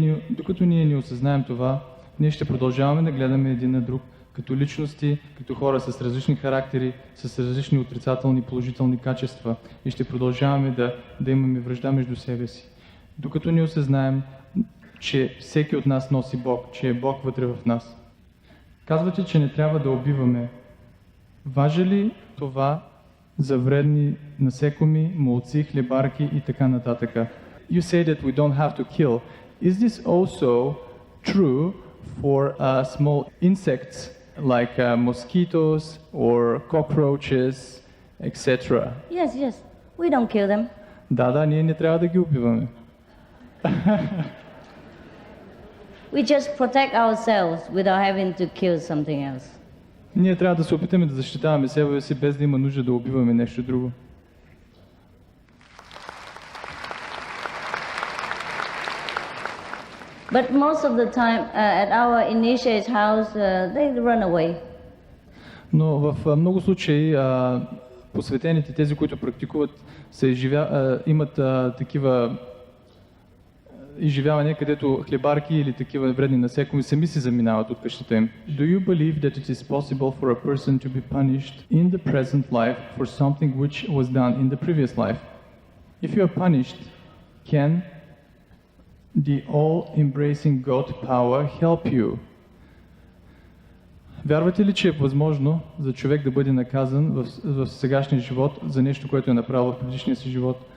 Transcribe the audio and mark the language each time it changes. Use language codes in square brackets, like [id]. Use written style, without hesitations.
[bg] Докато ние не осъзнаем това, ние ще продължаваме да гледаме един на друг като личности, като хора с различни характери, с различни отрицателни и положителни качества и ще продължаваме да имаме вражда между себе си. Докато не осъзнаем, че всеки от нас носи Бог, че е Бог вътре в нас. Казвате, че не трябва да убиваме. Важи ли това за вредни насекоми, молци, хлебарки и така нататък? [en] You say that we don't have to kill. Is this also true for small insects like mosquitoes or cockroaches, etc.? Yes. We don't kill them. [bg] Да, ние не трябва да ги убиваме. [en] We just protect ourselves without having to kill something else. [bg] Ние трябва да се опитаме да защитаваме себе си, без да има нужда да убиваме нещо друго. [en] But most of the time at our initiate's house, they run away. [bg] Но в много случаи посветените, тези, които практикуват, имат такива изживявания, където хлебарки или такива вредни насекоми сами си заминават от къщата им. [en] Do you believe that it is possible for a person to be punished in the present life for something which was done in the previous life? If you are punished, can the all-embracing God power help you? [bg] Вярвате ли, че е възможно за човек да бъде наказан в сегашния живот за нещо, което е направил в предишния си живот?